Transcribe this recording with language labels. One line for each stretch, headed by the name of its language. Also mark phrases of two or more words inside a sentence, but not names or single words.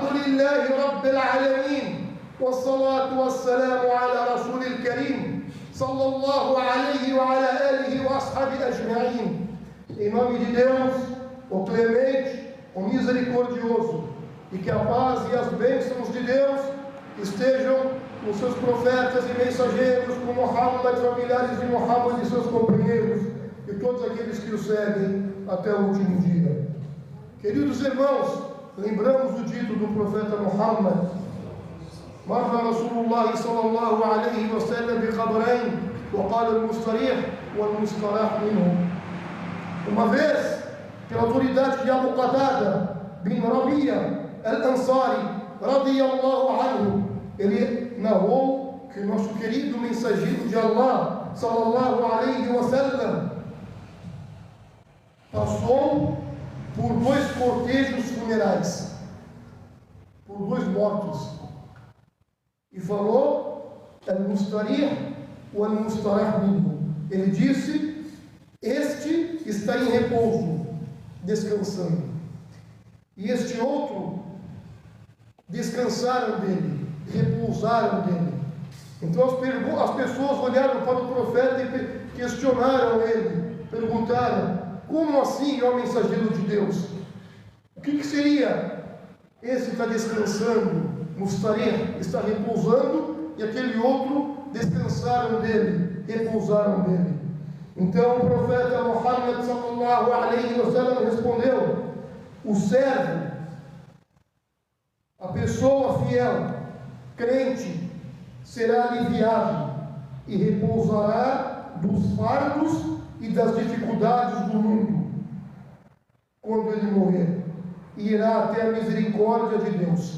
Arabic: لله رب العالمين والصلاة والسلام على رسول الكريم صلى الله عليه وعلى آله وأصحابه أجمعين.
Portuguese: Em nome de Deus, o clemente, o misericordioso, e que a paz e as bênçãos de Deus estejam com seus profetas e mensageiros, com Muhammad, familiares de Muhammad e seus companheiros, e todos aqueles que o seguem até o último dia. Queridos irmãos, lembramos o dito do profeta Muhammad:
Arabic: مر رسول الله صلى الله عليه وسلم بقبرين وقال المستريح والمستراح منه.
Portuguese: Uma vez, pela autoridade de Abu Qatada bin Rabi'a al-Ansari
Arabic: رضي الله عنه,
Portuguese: ele narrou que o nosso querido mensageiro de Allah
Arabic: صلى الله عليه وسلم
Portuguese: passou por dois cortejos funerais, por dois mortos, e falou:
Arabic: المستريح والمستراح منه.
Portuguese: Ele disse: este está em repouso, descansando, e este outro descansaram dele, repousaram dele. Então as pessoas olharam para o profeta e questionaram ele, perguntaram: como assim, ó mensageiro de Deus? O que seria? Esse está descansando, mustarih, está repousando, e aquele outro descansaram dele, repousaram dele. Então o profeta Muhammad
Arabic: صلى الله عليه وسلم
Portuguese: respondeu: o servo, a pessoa fiel, crente, será aliviado e repousará dos fardos e das dificuldades do mundo quando ele morrer, e irá até a misericórdia de Deus.